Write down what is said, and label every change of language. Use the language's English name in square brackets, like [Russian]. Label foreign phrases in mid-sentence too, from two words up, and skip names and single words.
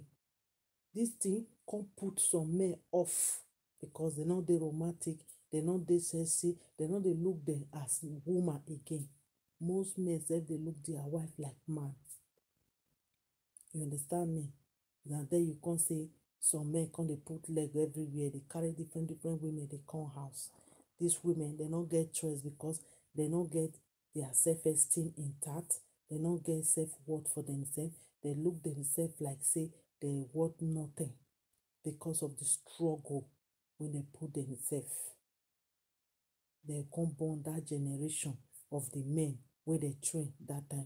[Nigerian Pidgin] This thing come put some men off because they no dey romantic, they no dey sexy, they no dey look them as woman again. Most men sef dey look their wife like man. You understand me? Na there you come say some men come dey put leg everywhere, they carry different women, they come house. These women, they no get choice because they no get their self-esteem intact. They no get self-worth for themselves. They look themselves like say they worth nothing because of the struggle when they put themselves. They come born that generation of the men where they train that time.